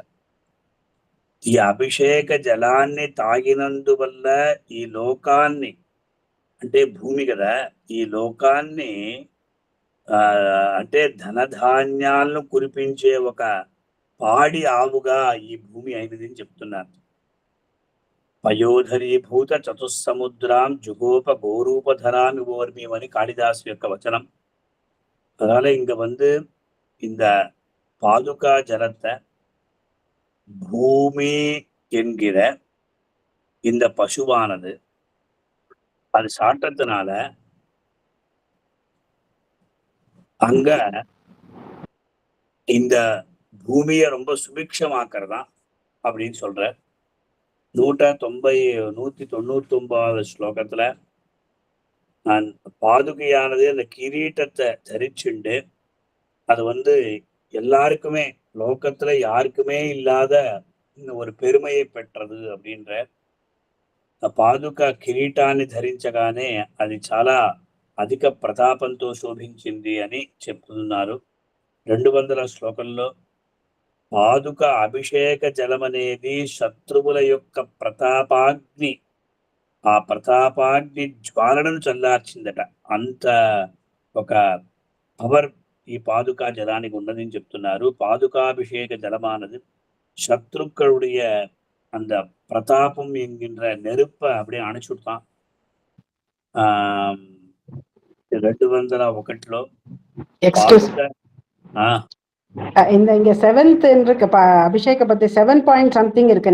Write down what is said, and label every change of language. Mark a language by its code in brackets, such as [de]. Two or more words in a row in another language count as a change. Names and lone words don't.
[te] ఈ అభిషేక జలాన్ని తాగినందువల్ల ఈ లోకాన్ని, అంటే భూమి కదా, ఈ లోకాన్ని అంటే ధనధాన్యాలను కురిపించే ఒక పాడి ఆవుగా ఈ భూమి అయినది అని చెప్తున్నారు. [sa] పయోధరీభూత చతుస్సముద్రాం జుగోప గోరూపధరామి ఓర్మీమని [te] కాళిదాసు యొక్క వచనం. [ta] அதனால இங்க இந்த பாதுகா ஜலத்தை பூமி என்கிற இந்த பசுவானது அது சாட்டத்தினால அங்க இந்த பூமியை ரொம்ப சுபிக்ஷமாக்குறதா அப்படின்னு சொல்ற. 199வது ஸ்லோகத்துல பாதுகையானது அந்த கிரீட்டத்தை தரிச்சுண்டு அது எல்லாருக்குமே லோகத்துல யாருக்குமே இல்லாத ஒரு பெருமையை பெற்றது அப்படின்ற. [te] పాదుక కిరీటాన్ని ధరించగానే అది చాలా అధిక ప్రతాపంతో శోభించింది అని చెప్తున్నారు. 200వ శ్లోకంలో పాదుక అభిషేక జలం అనేది శత్రువుల యొక్క ప్రతాపాగ్ని, ఆ ప్రతాపాగ్ని జ్వాలను చల్లార్చిందట. అంత ఒక పవర్ ఈ పాదుకా జలానికి ఉన్నదని చెప్తున్నారు. [ta] பாதுகாபிஷேக ஜலமானது சத்ருக்களுடைய அந்த பிரதாபம் என்கின்ற நெருப்பை அப்படியே அணைச்சுட்டான். [te] 201లో [ta] இங்க 7th இருக்கு அபிஷேக பத்தி 7 [en] point something [ta] இருக்கு.